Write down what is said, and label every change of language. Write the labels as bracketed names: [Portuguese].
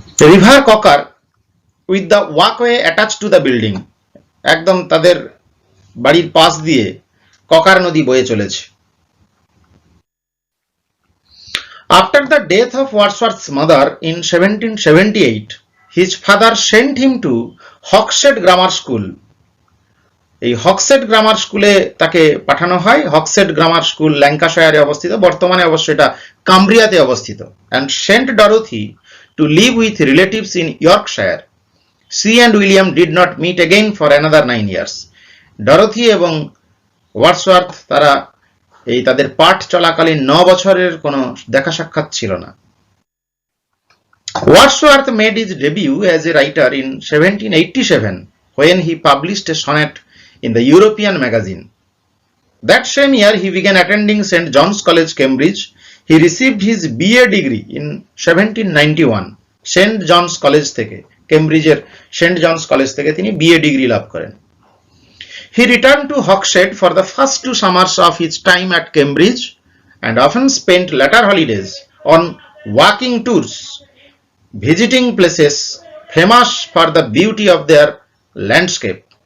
[English] river cocker with the walkway attach to the building, [Bangla] একদম তাদের বাড়ির পাশ দিয়ে ককার নদী বয়ে চলেছে। [English] After the death of Wordsworth's mother in 1778, his father sent him to Hogshead Grammar School. [Bangla] এই হক্সেড গ্রামার স্কুলে তাকে পাঠানো হয়। হক্সেড গ্রামার স্কুল ল্যাঙ্কাশায়ারে অবস্থিত, বর্তমানে অবশ্য এটা কাম্ব্রিয়াতে অবস্থিত। [English] And sent Dorothy to live with relatives in Yorkshire. She and William did not meet again for another 9 years. [Bangla] Dorothy এবং ওয়ার্ডসওয়ার্থ তারা এই তাদের পাঠ চলাকালীন 9 বছরের কোনো দেখা সাক্ষাৎ ছিল না। [English] Wordsworth made his debut as a writer in 1787 when he published a sonnet in the European magazine. That same year he began attending St. John's College, Cambridge. He received his BA degree in 1791 [Bangla] Saint Johns college থেকে, কেমব্রিজের Saint Johns college থেকে তিনি BA degree লাভ করেন। [English] He returned to Hogshead for the first 2 summers of his time at Cambridge and often spent later holidays on walking tours, visiting places famous for the beauty of their landscape.